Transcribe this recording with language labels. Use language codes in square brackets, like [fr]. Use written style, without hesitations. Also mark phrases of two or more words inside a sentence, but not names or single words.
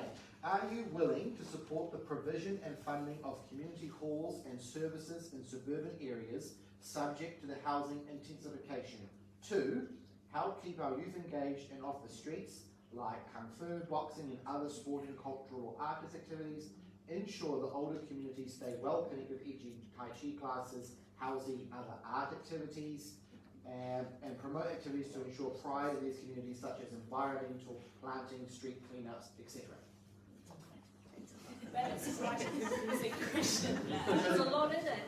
[en] Are you willing to support the provision and funding of community halls and services in suburban areas subject to the housing intensification? 2, help keep our youth engaged and off the streets, like kung fu, boxing, and other sporting, cultural, or arts activities. Ensure the older communities stay well connected, e.g. Tai Chi classes, housing, other art activities, and promote activities to ensure pride in these communities, such as environmental planting, street cleanups, etc. That's quite a confusing question. There's a lot in it.